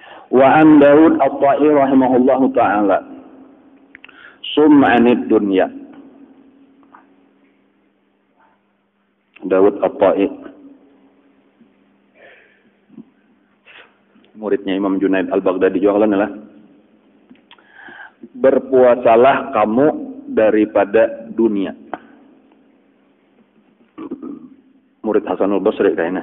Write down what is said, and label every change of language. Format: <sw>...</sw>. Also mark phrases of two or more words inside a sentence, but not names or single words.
<ar>وعن Daud At-Tai رحمه الله تعالى صم عن الدنيا. Daud At-Tai,</ar> <bjn>muridnya Imam Junaid Al-Baghdadi juga lah. Berpuasalah kamu daripada dunia. Murid Hasanul Basri kayaknya.</bjn>